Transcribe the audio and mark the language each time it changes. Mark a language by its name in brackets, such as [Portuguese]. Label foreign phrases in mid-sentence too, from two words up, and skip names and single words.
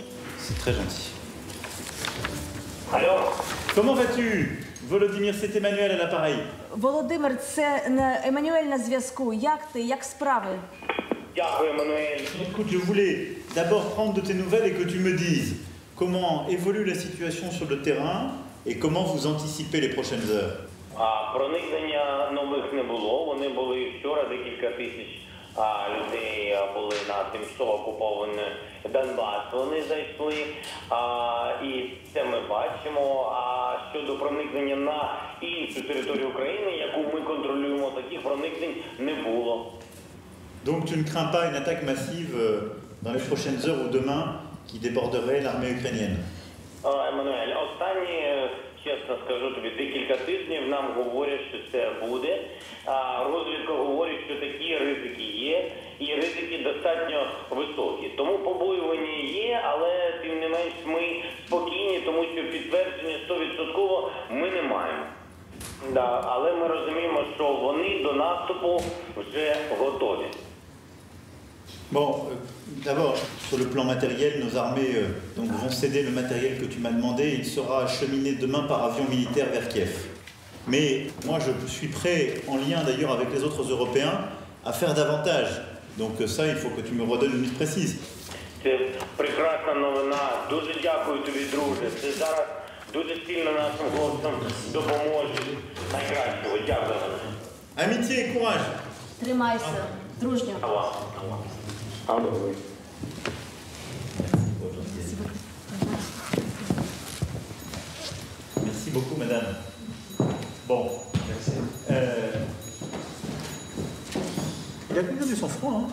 [French] C'est très gentil. Alors, comment vas-tu? Volodymyr, c'est Emmanuel à l'appareil. [Ukrainian] Володимир, це Еммануель на зв'язку. Як ти? Як справи? Дякую, Emmanuel. [French] Écoute, je voulais d'abord prendre de tes nouvelles et que tu me dises comment évolue la situation sur le terrain et comment vous anticipez les prochaines heures. [Ukrainian] Проникнення нових не було. Вони були вчора, декілька тисяч людей були на тимчасово окупований Донбас. Вони зайшли, і це ми бачимо. А щодо проникнення на іншу територію України, яку ми контролюємо, таких проникнень не було. [French] Donc tu ne crains pas une attaque massive dans les prochaines heures ou demain qui déborderait l'armée ukrainienne? [Ukrainian] Еммануель, останні, чесно скажу тобі, декілька тижнів нам говорять, що це буде. Розвідка говорить, що такі ризики є, і ризики достатньо високі. Тому побоювання є, але тим не менш ми спокійні, тому що підтвердження 100% ми не маємо. Да, але ми розуміємо, що вони до наступу вже готові. [French] Bon, d'abord, sur le plan matériel, nos armées donc, vont céder le matériel que tu m'as demandé. Il sera acheminé demain par avion militaire vers Kiev. Mais moi, je suis prêt, en lien d'ailleurs avec les autres Européens, à faire davantage. Donc ça, il faut que tu me redonnes une liste précise. [Ukrainian] Це прекрасна новина. Дуже дякую тобі, друже. Це зараз дуже сильно нашим хлопцям допоможе. Найкращого. Дякую. [French] Amitié et courage. [Ukrainian] Тримайся, дружньо. [French] Merci beaucoup, madame. Bon. Il a bien du sang-froid, hein.